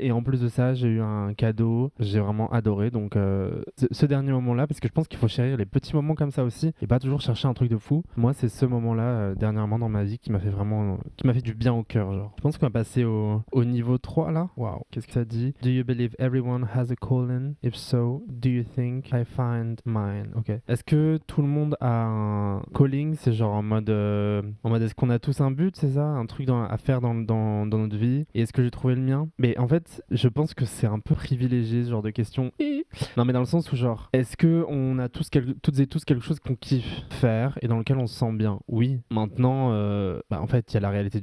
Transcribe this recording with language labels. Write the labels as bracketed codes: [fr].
[fr] Et en plus de ça j'ai eu un cadeau, j'ai vraiment adoré, donc ce dernier moment là, parce que je pense qu'il faut chérir les petits moments comme ça aussi et pas toujours chercher un truc de fou. Moi c'est ce moment là dernièrement dans ma vie qui m'a fait du bien au cœur. Genre je pense qu'on va passer au niveau 3 là. Waouh, qu'est-ce que ça dit? [en] Do you believe everyone has a calling? If so, do you think I find mine? Ok. [fr] Est-ce que tout le monde a un calling? C'est genre en mode est-ce qu'on a tous un but, c'est ça? Un truc à faire dans notre vie? Et est-ce que j'ai trouvé le mien? Mais en fait, je pense que c'est un peu privilégié ce genre de question. Non, mais dans le sens où genre, est-ce que on a toutes et tous quelque chose qu'on kiffe faire et dans lequel on se sent bien? Oui. Maintenant, en fait, il y a la réalité